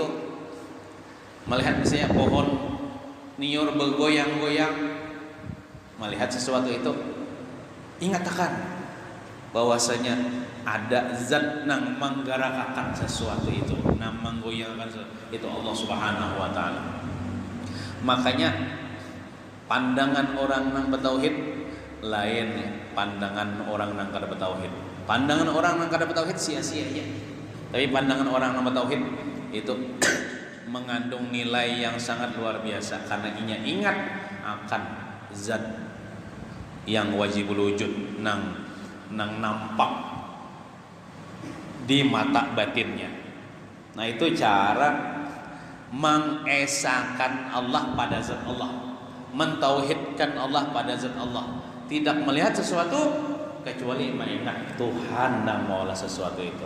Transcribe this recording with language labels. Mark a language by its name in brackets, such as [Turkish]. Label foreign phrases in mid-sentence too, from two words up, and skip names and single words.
[Banjar] Melihat misalnya pohon niur bergoyang-goyang, melihat sesuatu itu ingatakan bahwasanya ada zat nang menggerakkan sesuatu itu, nang menggoyangkan itu Allah [Arabic] سبحانه وتعالى. [Banjar] Makanya pandangan orang nang bertauhid lain pandangan orang nang kada bertauhid. Pandangan orang nang kada bertauhid sia-sia aja. Tapi pandangan orang nang bertauhid itu mengandung nilai yang sangat luar biasa, karena inya ingat akan zat yang [Arabic] واجب الوجود [Banjar] nang nampak di mata batinnya. Nah, itu cara mengesahkan Allah pada zat Allah, mentauhidkan Allah pada zat Allah, tidak melihat sesuatu kecuali mengingat Tuhan dan maulah sesuatu itu.